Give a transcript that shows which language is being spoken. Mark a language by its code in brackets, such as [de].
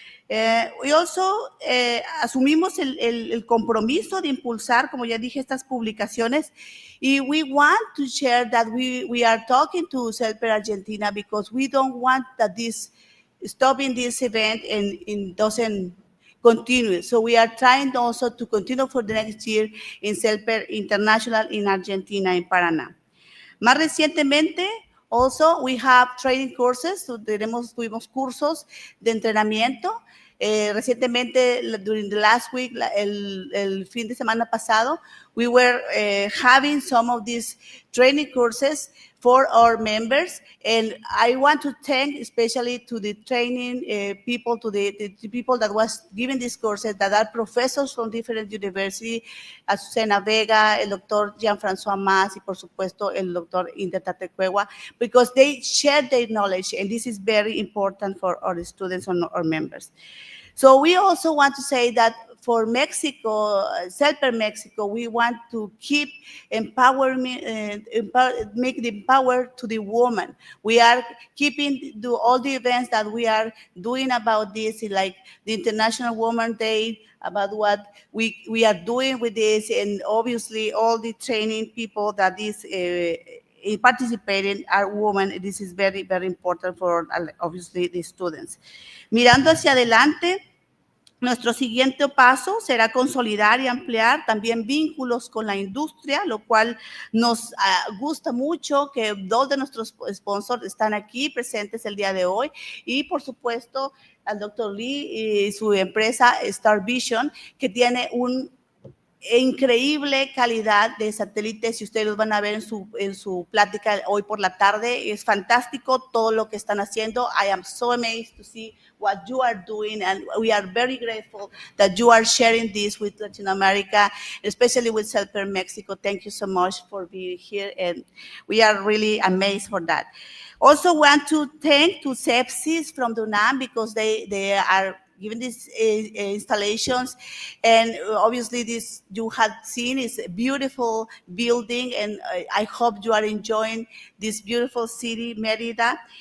[en] We also [es] asumimos el compromiso de impulsar, como ya dije, estas publicaciones, y [en] we want to share that we are talking to CELPER Argentina, because we don't want that stopping this event and doesn't continue. So we are trying also to continue for the next year in CELPER International in Argentina, in Paraná. [es] Más recientemente, [en] also we have training courses. [es] Tuvimos cursos de entrenamiento. Recientemente, [en] during the last week, [es] el fin de semana pasado, [en] we were having some of these training courses for our members, and I want to thank especially to the training people, to the people that was giving these courses, that are professors from different universities, Azucena Vega, [es] el doctor [en] Jean-François Mas, [es] y por supuesto el doctor [en] Inter Tatecuegua, because they share their knowledge, and this is very important for our students and our members. So we also want to say that for Mexico, CELPER Mexico, we want to keep empowerment, make the power to the woman. We are keeping all the events that we are doing about this, like the International Women's Day, about what we are doing with this, and obviously all the training people that is participating are women. This is very, very important for, obviously, the students. [es] Mirando hacia adelante, nuestro siguiente paso será consolidar y ampliar también vínculos con la industria, lo cual nos gusta mucho que 2 de nuestros sponsors están aquí presentes el día de hoy, y por supuesto al Dr. Lee y su empresa Star Vision, que tiene un increíble calidad de satélites, y ustedes los van a ver en su plática hoy por la tarde. Es fantástico todo lo que están haciendo. [en] I am so amazed to see what you are doing, and we are very grateful that you are sharing this with Latin America, especially with CELPER Mexico. Thank you so much for being here, and we are really amazed for that. Also want to thank to Sepsis from the UNAM, because they are giving these installations, and obviously this you have seen is a beautiful building, and I hope you are enjoying this beautiful city, Mérida.